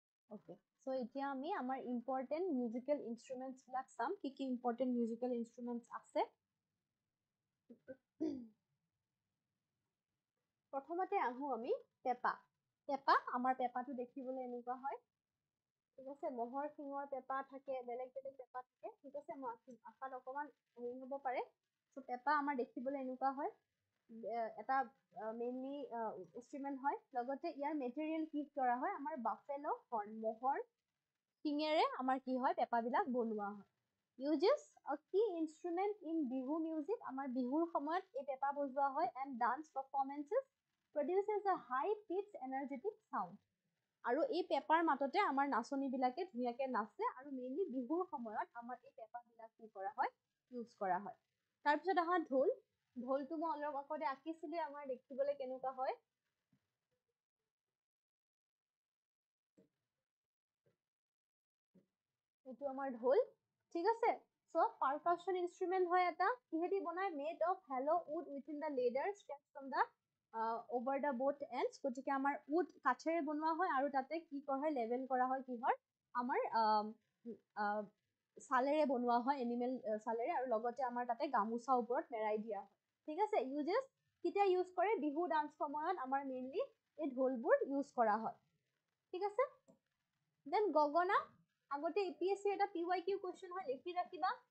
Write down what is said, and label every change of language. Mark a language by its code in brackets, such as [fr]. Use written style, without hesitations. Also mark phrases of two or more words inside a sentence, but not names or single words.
[as] ওকে সো এতিয়া আমি আমাৰ [en] important musical instruments [as] বিলাক চাম কি কি [en] important musical instruments [as] আছে প্ৰথমতে আহো আমি পেপা পেপা আমাৰ পেপাটো দেখিবলৈ এনেকুৱা হয় ঠিক আছে মহৰ শিঙৰ পেপা থাকে বেলেগ বেলেগ পেপা থাকে ঠিক আছে মই আশাত অকমান হেৰি হ'ব পাৰে চ' পেপা আমাৰ দেখিবলৈ এনেকুৱা হয় এটা [en] mainly instrument [as] হয় লগতে ইয়াৰ মেটেৰিয়েল কি কৰা হয় আমাৰ [en] buffalo horn [as] মহৰ শিঙেৰে আমাৰ কি হয় পেপাবিলাক বনোৱা হয় [en] uses a key instrument in bihu music [as] আমাৰ বিহুৰ সময়ত এই পেপা বজোৱা হয় [en] and dance performances produces a high pitch energetic sound [as] আৰু এই পেপাৰ মাততে আমাৰ নাচনীবিলাকে ধুনীয়াকে নাচে আৰু মেইনলি বিহুৰ সময়ত আমাৰ এই পেপাবিলাক কি কৰা হয় ইউজ কৰা হয় তাৰপিছত আহা ঢোল ঢোলটো মই অলপ আগতে আঁকিছিলো আমাৰ দেখিবলৈ কেনেকুৱা হয় এইটো আমাৰ ঢোল ঠিক আছে [en] so percussion instrument [as] হয় এটা কিহেদি বনাই [en] made of hollow wood within the leather stretched from the over the both ends [as] গতিকে আমাৰ wood কাঠেৰে বনোৱা হয় আৰু তাতে কি কৰা হয় লেভেল কৰা হয় কিহৰ আমাৰ চালেৰে বনোৱা হয় এনিমেল চালেৰে আৰু লগতে আমাৰ তাতে গামোচা ওপৰত মেৰাই দিয়া হয় ঠিক আছে ইউজেছ কেতিয়া ইউজ কৰে বিহু ডান্স সময়ত আমাৰ মেইনলি এই ঢোলবোৰ ইউজ কৰা হয় ঠিক আছে দেন গগনা আগতে এপিএসসি এটা পিওয়াইকিউ কোশ্চেন হয় লিখি ৰাখিবা